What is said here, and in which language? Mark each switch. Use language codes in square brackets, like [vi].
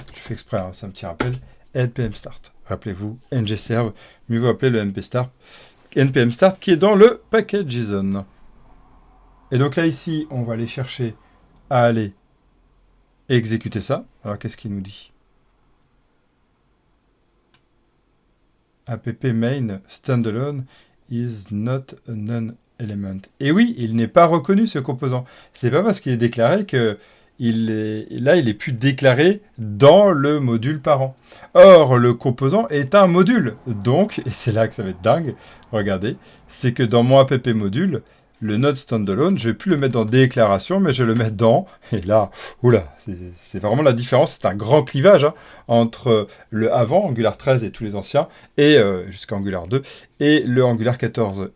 [fr] Je fais exprès, hein, c'est un petit rappel. npm start. Rappelez-vous, ng serve. Mieux vaut appeler le npm start qui est dans le package JSON. Et donc là, ici, on va aller chercher à aller exécuter ça. Alors, qu'est-ce qu'il nous dit? [en] App main standalone is not a non-element. [fr] Et oui, il n'est pas reconnu, ce composant. C'est pas parce qu'il est déclaré que il est plus déclaré dans le module parent. Or, le composant est un module. Donc, et c'est là que ça va être dingue, regardez, c'est que dans mon app module, le node standalone, je ne vais plus le mettre dans déclaration, mais je le mets dans, et là, oula, c'est vraiment la différence, c'est un grand clivage hein, entre le avant, Angular 13 et tous les anciens, et jusqu'à Angular 2, et le Angular 14.